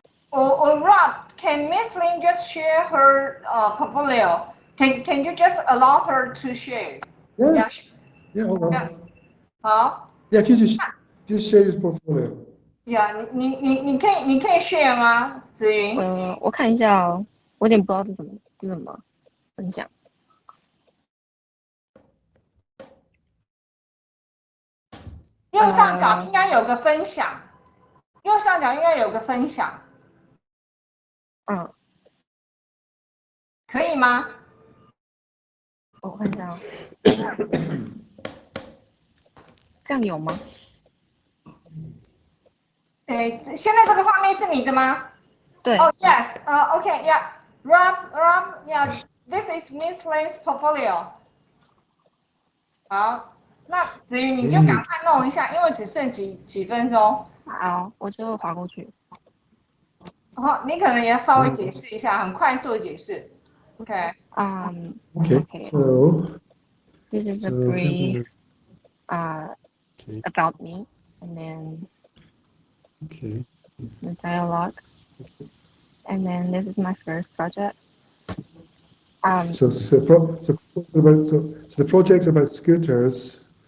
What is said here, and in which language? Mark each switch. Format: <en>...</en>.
<en>Or Rob, can Miss Lin just share her portfolio? Can you just allow her to share? Yeah, hold on.</en> <zh>好。</zh> <en>Yeah, if you just Just share his portfolio.</en> <zh>Yeah，你可以 share 吗？子云？我看一下哦，我有点不知道是怎么分享。右上角应该有个分享，右上角应该有个分享。可以吗？我看一下哦。这样有吗？现在这个画面是你的吗？对。</zh> <en>Oh yes. Okay. Yeah. Rob. Yeah. This is Miss Lay's portfolio.</en> <zh>好，那子瑜你就赶快弄一下，因为只剩几分钟。好，我就划过去。你可能也要稍微解释一下，很快速的解释。</zh> <en>Okay. Okay. So this is a brief about me, and then the dialogue, and then this is my first project. So the project's about scooters.</en>